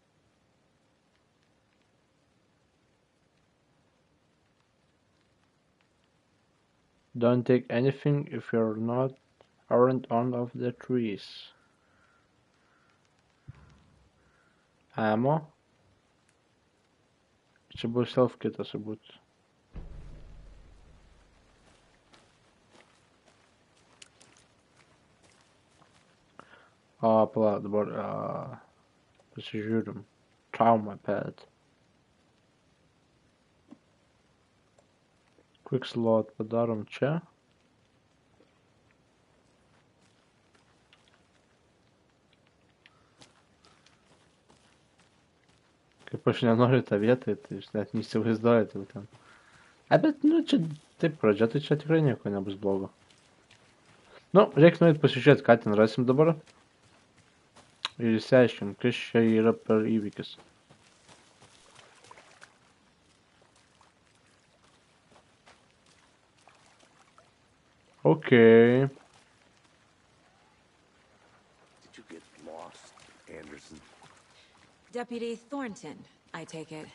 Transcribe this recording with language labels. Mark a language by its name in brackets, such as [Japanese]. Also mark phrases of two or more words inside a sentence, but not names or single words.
[English] Don't take anything if aren't on of the trees. Ammo. [Lithuanian] Čia bus self kitas turbūt. O, pala, dabar pasižiūrim. [English] Trauma pad. Quick slot [Lithuanian] padarom čia. Kaip aš nenoriu tą vietą, tai aš net neįsivaizduoju jau ten. Bet, nu, čia taip pradžia, tai čia tikrai nieko nebus blogo. Nu, reikia nueit pasižiūrėti, ką ten rasim dabar. Ir išsiaiškim, kas čia yra per įvykis. [English] Okay. Did you get lost, Anderson? Deputy Thornton, I take it.